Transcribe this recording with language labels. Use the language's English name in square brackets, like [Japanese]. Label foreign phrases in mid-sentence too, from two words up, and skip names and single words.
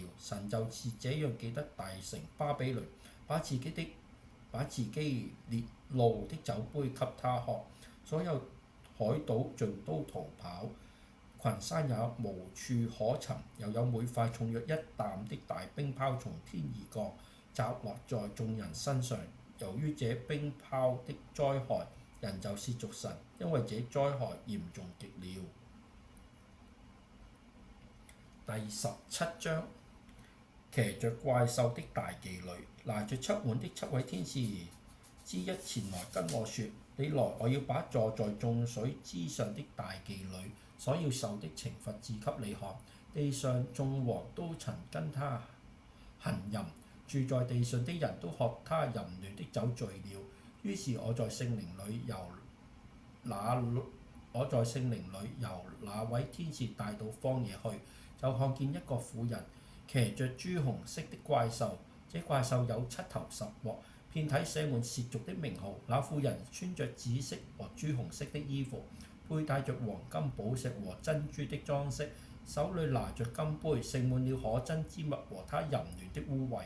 [Chinese] 神就是這樣記得大城巴比倫，把自己烈怒的酒杯給他喝，所有海島盡都逃跑，群山也無處可尋。又有每塊重約一擔的大冰雹從天而降，砸落在眾人身上。由於這冰雹的災害，人就褻瀆神，因為這災害嚴重極了。第17章，騎着怪獸的大妓女。拿着7碗的7位天使之一前來跟我說：你來，我要把坐在眾水之上的大妓女所要受的懲罰指給你看。地上眾王都曾跟他行淫，住在地上的人都喝他淫亂的酒醉了。於是我在聖靈裏由那位天使帶到荒野去，就看見一個婦人騎着朱紅色的怪獸，這怪獸有7頭10鑊，遍體寫滿褻瀆的名號。那婦人穿着紫色和朱紅色的衣服，佩戴着黃金、寶石和珍珠的裝飾，手裏拿着金杯，盛滿了可憎之物和他淫亂的污穢。